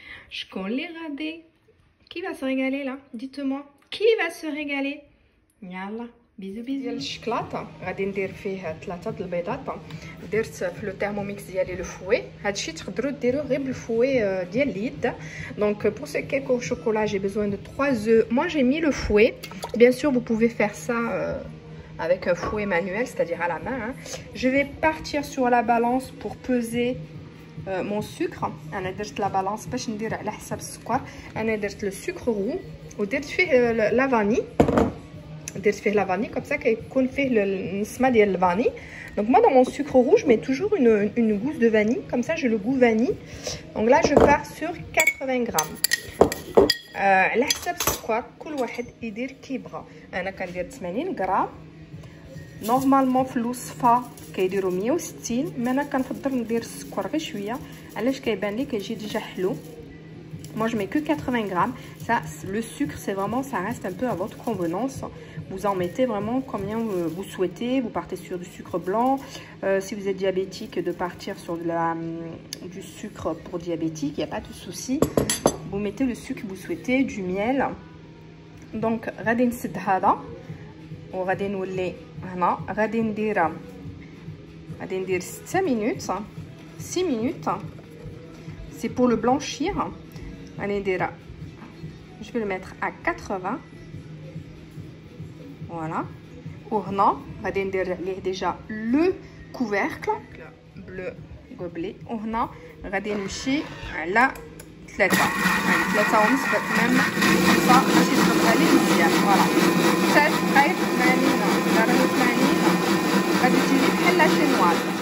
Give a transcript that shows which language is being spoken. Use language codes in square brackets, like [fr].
[ar] شكون اللي غادي كي [fr] va se régaler là? Dites-moi qui va se régaler. [ar] يلا بيزو بيزو. ديال الشكلاط غادي ندير فيه 3 د البيضات. درت في لو تhermomix ديالي لو فوي. هادشي تقدروا ديروه غير بالفوي ديال اليد. [fr] Donc pour ce cake au chocolat j'ai besoin de 3 œufs. Moi j'ai mis le fouet. Bien sûr vous pouvez faire ça avec un fouet manuel, c'est-à-dire à la main, hein. Je vais partir sur la balance pour peser mon sucre. [ar] انا درت لا بالانس باش ندير على حساب السكر. انا درت لو سكر رو ودرت فيه لا فاني. درت فيه لا فاني [fr] comme ça [ar] كيكون فيه النسمه ديال الفاني. [fr] Donc moi dans mon sucre roux je mets toujours une gousse de vanille, comme ça j'ai le goût vanille. Donc là je pars sur 80 grammes. [ar] على حساب السكر كل واحد يدير كيبغى. انا كندير 80 غرام. نورمالمون في الوصفه كيديروا 160، مي انا كنفضل ندير السكر غير شويه علاش كيبان لي كيجي ديجا حلو. [fr] Moi je mets que 80 grammes. Ça, le sucre, c'est vraiment, ça reste un peu à votre convenance. Vous en mettez vraiment combien vous souhaitez. Vous partez sur du sucre blanc. Si vous êtes diabétique, de partir sur du sucre pour diabétique, il n'y a pas de souci. Vous mettez le sucre que vous souhaitez, du miel. [ar] Donc, غادي نسد هذا وغادي نولي هنا غادي ندير 6 minutes. [fr] 6 minutes. C'est pour le blanchir. Je vais le mettre à 80. Voilà. [ar] وهنا غادي ندير عليه [fr] déjà le couvercle bleu gobelet. [ar] وهنا غادي نمشي على 3 يعني 3 ونص [fr] même ça [ar] باش تبقى لي مزيان. فوالا 6 دقائق 80 درجة 80 غادي تجي بحال لا شينواز.